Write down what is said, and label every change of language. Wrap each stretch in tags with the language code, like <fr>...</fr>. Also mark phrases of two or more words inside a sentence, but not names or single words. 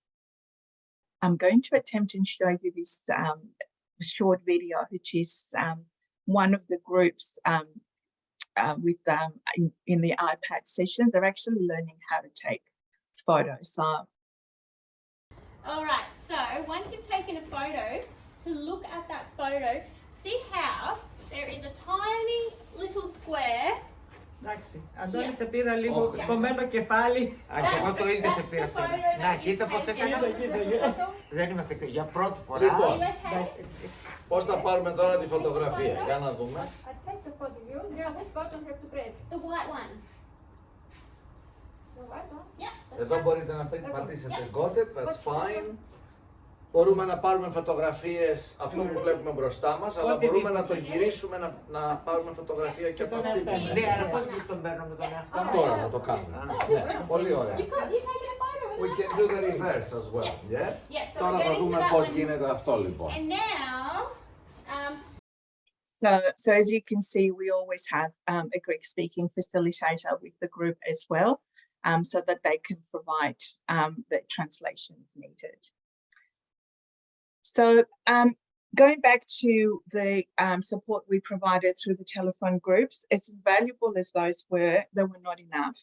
<en>I'm going to attempt and show you this short video, which is one of the groups in the iPad session. They're actually learning how to take photos. So, all right, so once you've taken a photo, to look at that photo, see how there is a tiny little square.</en> <el>Εντάξει, Αντώνη σε πήρα λίγο κομμένο κεφάλι. Και εγώ το ίδιο σε πήρα σήμερα. Να, κοίτα πώς έκανα. Δεν είμαστε εκτός. Για πρώτη φορά. Λοιπόν, πώς θα πάρουμε τώρα τη φωτογραφία, για να δούμε.</el> <en>The white one.</en> <el>Εδώ μπορείτε να πατήσετε</el> <en>got it, that's fine.</en> <el>Μπορούμε να πάρουμε φωτογραφίες αυτό που βλέπουμε μπροστά μας, αλλά μπορούμε να το γυρίσουμε να πάρουμε φωτογραφία και από αυτή την Ναι, αλλά πώς τον παίρνω με τον εαυτό μου. Τώρα να το κάνουμε. Ναι, πολύ ωραία.</el> <en>We can do the reverse as well. Yeah?</en> <el>Τώρα θα δούμε πώς γίνεται αυτό λοιπόν.</el> <en>And now, so as you can see, we always have a Greek-speaking facilitator with the group as well, so that they can provide the translations needed. So going back to the support we provided through the telephone groups, as invaluable as those were, they were not enough.</en>